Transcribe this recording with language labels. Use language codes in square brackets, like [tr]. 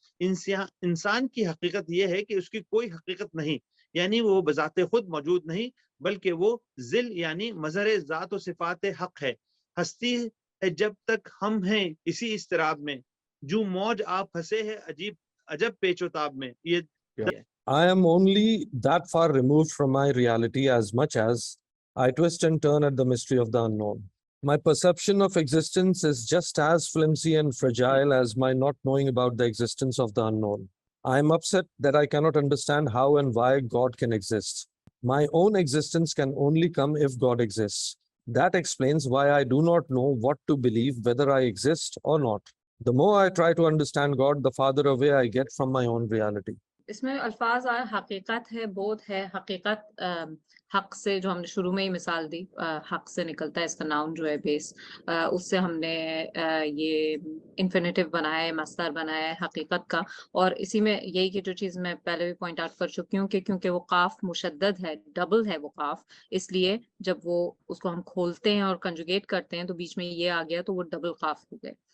[ur] انسان کی حقیقت یہ ہے کہ اس کی کوئی حقیقت نہیں، یعنی وہ بذات خود موجود نہیں، بلکہ وہ ذل یعنی مظہر ذات و صفات حق ہے، ہستی ہے جب تک ہم ہیں اسی اضطراب میں، جو موج آپ پھنسے ہیں عجب پیچ و تاب میں. یہ [en] I am only that far removed from my reality as much as I twist and turn at the mystery of the unknown. My perception of existence is just as flimsy and fragile as my not knowing about the existence of the unknown. I am upset that I cannot understand how and why God can exist. My own existence can only come if God exists. That explains why I do not know what to believe, whether I exist or not. The more I try to understand God, the farther away I get from my own reality. [ur] اس میں الفاظ آئے حقیقت ہے، بودھ ہے، حقیقت حق سے جو ہم نے شروع میں ہی مثال دی، حق سے نکلتا ہے اس کا ناؤن جو ہے بیس، اس سے ہم نے یہ انفینیٹیو بنایا ہے، مصدر بنایا ہے حقیقت کا. اور اسی میں یہی کہ جو چیز میں پہلے بھی پوائنٹ آؤٹ کر چکی ہوں کہ کیونکہ وہ قاف مشدد ہے، ڈبل ہے وہ قاف، اس لیے جب وہ اس کو ہم کھولتے ہیں اور کنجوگیٹ کرتے ہیں تو بیچ میں یہ آ گیا تو وہ ڈبل قاف ہو گئے.